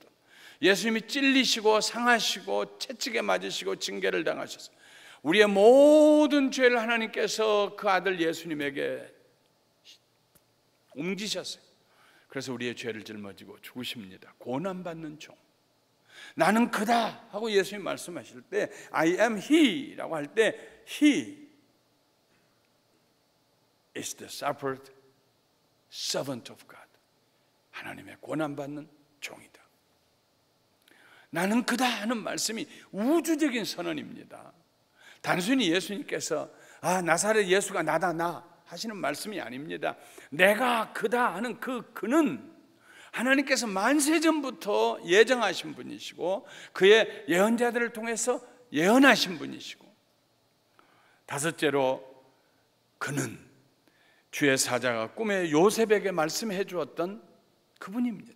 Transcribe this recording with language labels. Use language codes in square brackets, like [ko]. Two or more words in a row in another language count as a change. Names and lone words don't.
[ko] 예수님이 찔리시고 상하시고 채찍에 맞으시고 징계를 당하셨어요. 우리의 모든 죄를 하나님께서 그 아들 예수님에게 옮기셨어요. 그래서 우리의 죄를 짊어지고 죽으십니다. 고난받는 종. 나는 그다 하고 예수님 말씀하실 때 [en] I am he [ko] 라고 할 때 [en] he is the suffered servant of God. [ko] 하나님의 고난받는 종이다. 나는 그다 하는 말씀이 우주적인 선언입니다. 단순히 예수님께서 나사렛 예수가 나다 나 하시는 말씀이 아닙니다. 내가 그다 하는 그는 하나님께서 만세전부터 예정하신 분이시고 그의 예언자들을 통해서 예언하신 분이시고, 다섯째로 그는 주의 사자가 꿈에 요셉에게 말씀해 주었던 그분입니다.